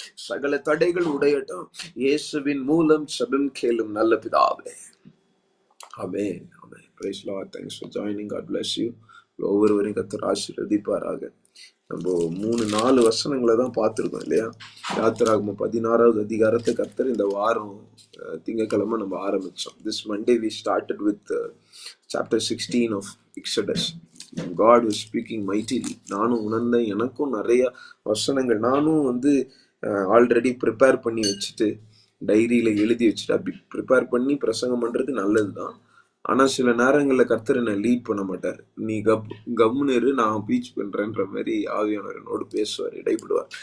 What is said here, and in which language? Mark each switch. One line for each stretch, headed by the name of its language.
Tamil: சகல தடைகள் உடையட்டும். இயேசுவின் மூலம் ஜெபம் கேளும் நல்ல பிதாவே.
English: Amen. Amen. Praise Lord. Thanks for joining. God bless you.
Tamil: ஒவ்வொருவரையும் கர்த்தர் ஆசீர்வதிப்பாராக. நம்ம 3-4 வசனங்களை தான் பார்த்திருக்கோம் இல்லையா? யாத்திராகமம் 16வது அதிகாரத்தை கர்த்தர் இந்த வாரம் திங்கட்கிழமை நம்ம ஆரம்பிச்சோம்.
English: This Monday we started with chapter 16 of Exodus. God was speaking mightily.
Tamil: நானும் உணர்ந்தேன். எனக்கும் நிறைய வசனங்கள் நானும் ஆல்ரெடி ப்ரிப்பேர் பண்ணி வச்சுட்டு டைரியில எழுதி வச்சுட்டு அப்படி ப்ரிப்பேர் பண்ணி பிரசங்கம் பண்றது நல்லதுதான். ஆனா சில நேரங்கள்ல கர்த்தர் என்ன லீட் பண்ண மாட்டார். நீ கம்முன்னு இரு, நான் பீச் பண்றேன்ற மாதிரி ஆவியானவர் என்னோடு பேசுவார், இடைப்படுவார்.